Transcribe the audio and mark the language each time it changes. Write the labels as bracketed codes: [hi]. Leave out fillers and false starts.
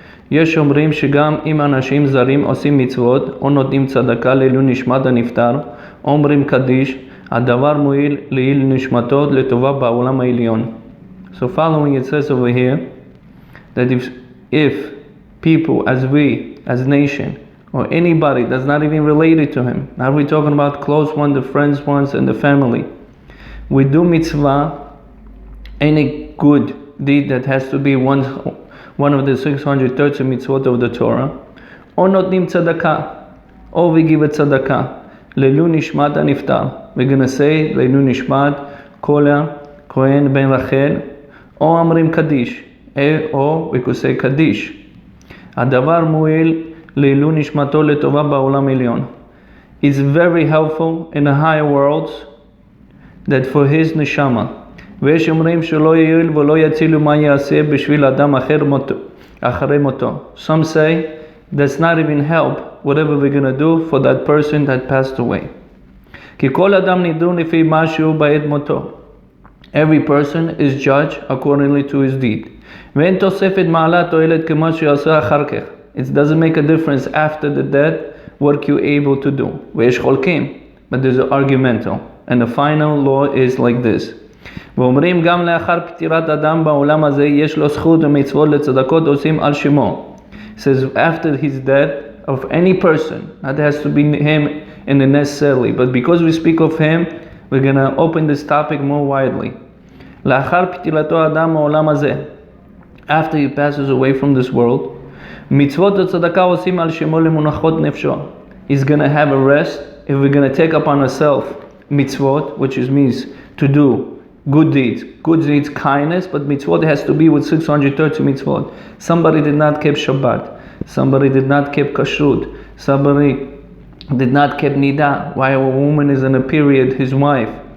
[he] יש אומרים שגם אם אנשים זרים עושים מצוות או נותנים צדקה לעילוי נשמת הנפטר, אומרים קדיש, הדבר מועיל לעילוי נשמתו לטובה בעולם העליון. [en] So following, it says over here that if people, as we, as nation, or anybody that's not even related to him, now we're talking about close ones, the friends ones, and the family, we do mitzvah, any good deed that has to be one of the 630 mitzvot of the Torah, or [he] notnim tzedakah, [en] or we give a tzedakah, [he] Leilu Nishmat HaNiftar. [en] We're going to say Leilu Nishmat Koen ben Rachel, or [he] Amrim Kaddish, [en] or we could say Kaddish. [he] הדבר מועיל לעילוי נשמתו לטובה בעולם העליון. [en] It's very helpful in the higher worlds that for his neshama, [he] ויש אומרים שלא יועיל ולא יצילו מה יעשה בשביל אדם אחרי מותו. [en] Some say that's not even help whatever we're going to do for that person that passed away. [he] כי כל אדם נידון לפי מה שהוא בעת מותו. [en] Every person is judged accordingly to his deed. [he] ואין תוספת מעלה תועלת כמו שעשה אחר כך. [en] It doesn't make a difference after the death what you're able to do. [he] ויש חולקים, [en] but there's an argumental. And the final law is like this. [he] ואומרים גם לאחר פטירת אדם בעולם הזה יש לו זכות ומצוות לצדקות עושים על שמו. [en] It says after his death of any person, that has to be him and necessarily, but because we speak of him, we're going to open this topic more widely. [he] לאחר פטירתו אדם בעולם הזה, [en] after he passes away from this world, [he] מצוות הצדקה עושים על שמו למונחות נפשו. [en] He's going to have a rest if we're going to take upon ourselves mitzvot, which means to do good deeds, kindness, but mitzvot has to be with 630 mitzvot. Somebody did not keep Shabbat, somebody did not keep kashrut, somebody did not keep nidah, while a woman is in a period, his wife.